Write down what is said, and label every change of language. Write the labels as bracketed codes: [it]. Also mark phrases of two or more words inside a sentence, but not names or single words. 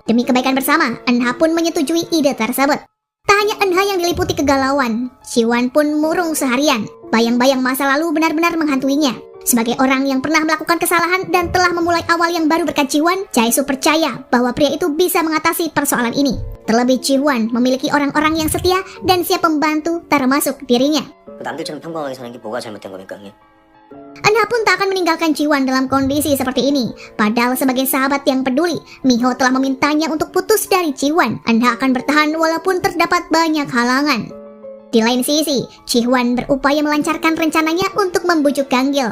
[id] Demi kebaikan bersama, Eunha pun menyetujui ide tersebut. Tak hanya Eunha yang diliputi kegalauan, Ji-hwan pun murung seharian. Bayang-bayang masa lalu benar-benar menghantuinya. Sebagai orang yang pernah melakukan kesalahan dan telah memulai awal yang baru berkat Ji-hwan, Jae-soo percaya bahwa pria itu bisa mengatasi persoalan ini. Terlebih Ji-hwan memiliki orang-orang yang setia dan siap membantu termasuk dirinya. [ko] 남들처럼 평범하게 사는 게 뭐가 잘못된 겁니까, 형님? [id] Eunha pun tak akan meninggalkan Ji-hwan dalam kondisi seperti ini. Padahal sebagai sahabat yang peduli, Miho telah memintanya untuk putus dari Ji-hwan. Eunha akan bertahan walaupun terdapat banyak halangan. Di lain sisi, Ji-hwan berupaya melancarkan rencananya untuk membujuk Ganggil.